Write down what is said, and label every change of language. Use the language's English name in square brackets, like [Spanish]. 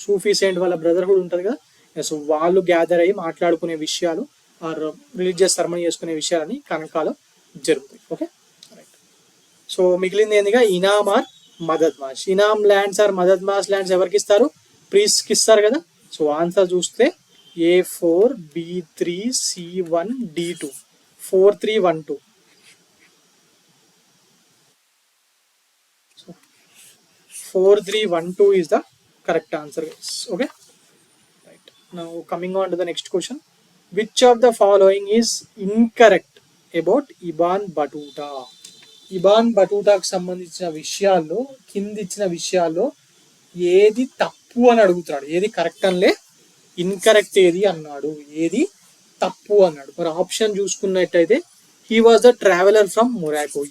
[Telugu] సూఫీ Saint వాళ్ళ brotherhood ఉంటుంది కదా, సో వాళ్ళు గ్యాదర్ అయ్యి మాట్లాడుకునే విషయాలు ఆర్ రిలీజియస్ సెరమనీ చేసుకునే విషయాలని కనకాలో జరుగుతాయి. Okay right. సో మిగిలింది ఏందిగా ఇనామ్ are Madad మాష్. ఇనామ్ lands are Madad మాష్ lands ఎవరికి ఇస్తారు, ప్రీస్ట్కి ఇస్తారు కదా. సో ఆన్సర్ చూస్తే A4 B3 C1 D2 4312. [English] So 4312 is the correct answer, guys. Okay right. Now coming on to the next question. Which of the following is incorrect about Ibn Battuta? [Telugu] Ibn బటూటాకు సంబంధించిన విషయాల్లో కింది ఇచ్చిన విషయాల్లో ఏది తప్పు అని అడుగుతున్నాడు, ఏది కరెక్ట్ అనలే, ఇన్కరెక్ట్ ఏది అన్నాడు, ఏది తప్పు అన్నాడు. మరి ఆప్షన్ చూసుకున్నట్టయితే [English] He was the traveller from Morocco.